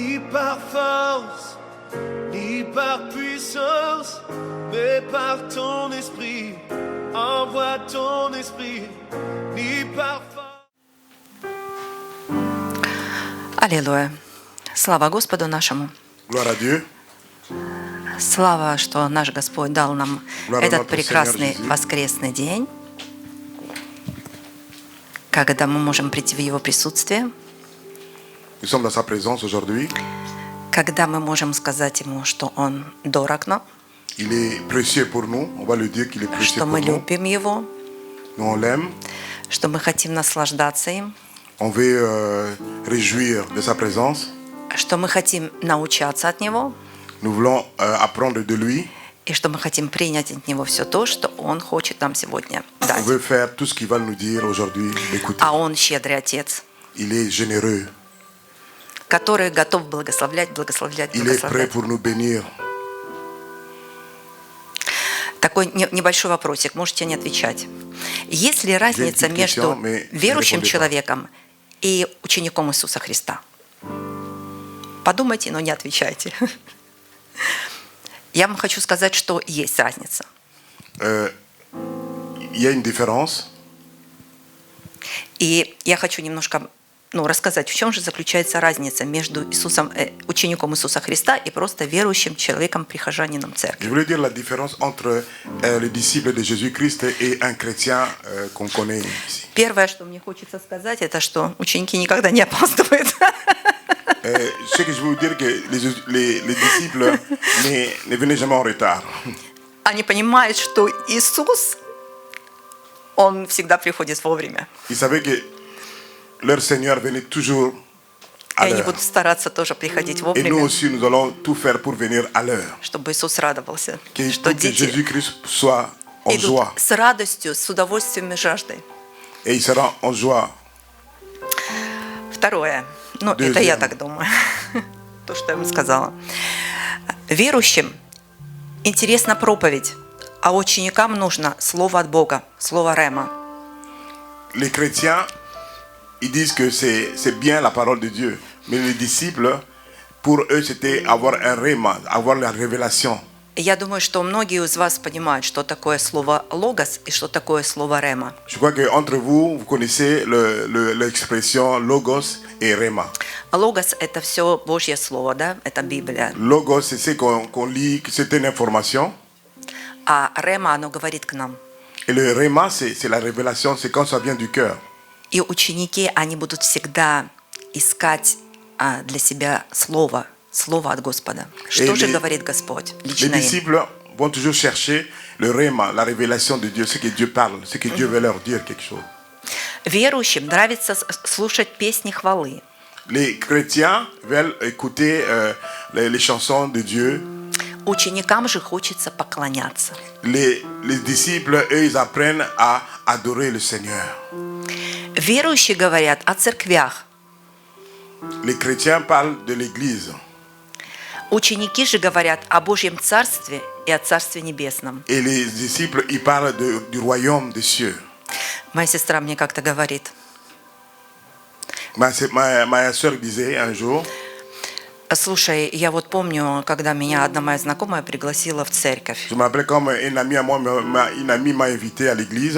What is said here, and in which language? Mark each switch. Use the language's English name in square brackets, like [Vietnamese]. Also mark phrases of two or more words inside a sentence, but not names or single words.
[French] par force, ni par puissance, mais par ton esprit. Envoie ton esprit, ni par force. [Russian] Аллилуйя. Слава Господу нашему. [French] Gloire à Dieu. [Russian] Слава, что наш Господь дал нам [French] Gloire à [Russian] этот [French] notre [Russian] прекрасный [French] Seigneur Jésus. [Russian] воскресный день, когда мы можем прийти в Его присутствие, [French] Nous sommes dans sa présence aujourd'hui. [Russian] когда мы можем сказать Ему, что Он дорог нам, [French] Il est précieux pour nous. On va le dire qu'il est précieux [Russian] что [French] pour [Russian] мы [French] nous. [Russian] любим Его, [French] Nous, on l'aime. [Russian] что мы хотим наслаждаться им, [French] On veut réjouir de sa présence. [Russian] что мы хотим научаться от Него, [French] Nous voulons apprendre de lui. [Russian] и что мы хотим принять от Него все то, что Он хочет нам сегодня [French] On [Russian] дать. [French] veut faire tout ce qu'il va nous dire aujourd'hui. L'écouter. [Russian] А Он щедрый Отец, [French] Il est généreux. [Russian] который готов благословлять, благословлять, [French] Il est prêt [Russian] благословлять. [French] pour nous bénir. [Russian] Такой небольшой вопросик, можете не отвечать. Есть ли разница [French] petite [Russian] между [French] question, mais [Russian] верующим [French] ne répondez pas. [Russian] человеком и учеником Иисуса Христа? Подумайте, но не отвечайте. Я вам хочу сказать, что есть разница. [French] Il y a une différence. [Russian] И я хочу немножко рассказать, в чем же заключается разница между учеником Иисуса Христа и просто верующим человеком, прихожанином [French] Je [Russian] церкви. [French] voulais dire la différence entre le disciple de Jésus-Christ et un chrétien qu'on connaît ici. [Russian] Первое, что мне хочется сказать, это что ученики никогда не опаздывают. [French] Ce que je veux vous dire, que les disciples ne venaient jamais en retard. [Russian] Они понимают, что Иисус, Он всегда приходит вовремя. [French] Ils savaient que leur Seigneur venait toujours [Russian] И [French] à [Russian] они [French] l'heure. [Russian] будут стараться тоже приходить [French] Et nous [Russian] вовремя, [French] aussi, nous allons tout faire pour venir à l'heure. [Russian] чтобы Иисус радовался, [French] Pour [Russian] что [French] que [Russian] дети [French] Jésus-Christ soit en [Russian] идут [French] joie. [Russian] с радостью, с удовольствием и жаждой. [French] Et il sera en joie. [Russian] Второе. Это Deuxième. я так думаю. То, что я вам сказала. Верующим интересна проповедь, а ученикам нужно слово от Бога, слово Рема. [French] Les chrétiens, ils disent que c'est bien la parole de Dieu. Mais les disciples, pour eux, c'était avoir un rhéma, avoir la révélation. [Russian] Я думаю, что многие из вас понимают, что такое слово «логос» и что такое слово «рема». [French] Je crois qu'entre vous, vous connaissez l'expression logos et rhéma. [Russian] Логос – это все Божье Слово, да? Это Библия. [French] Logos, c'est ce qu'on lit, que c'est une information. [Russian] А рема, оно говорит к нам. [French] Et le rhéma, c'est la révélation, c'est quand ça vient du cœur. [Russian] И ученики, они будут всегда искать для себя слово от Господа. Что же говорит Господь [French] Les [Russian] лично им? [French] disciples vont toujours chercher le rhéma, la révélation de Dieu, ce que Dieu parle, ce que Dieu veut leur dire quelque chose. [Russian] Верующим нравится слушать песни хвалы. [French] Les chrétiens veulent écouter les chansons de Dieu. [Russian] Ученикам же хочется поклоняться. [French] Les disciples, eux, ils apprennent à adorer le Seigneur. [Russian] Верующие говорят о церквях. [French] Les chrétiens parlent de l'Église. [Russian] Ученики же говорят о Божьем Царстве и о Царстве Небесном. [French] Et les disciples, ils parlent du royaume des cieux. [Russian] Моя сестра мне как-то говорит: [French] Ma soeur disait un jour, [Russian] слушай, я вот помню, когда меня одна моя знакомая пригласила в церковь. [French] je me rappelle comme une amie à moi, une amie m'a invité à l'église.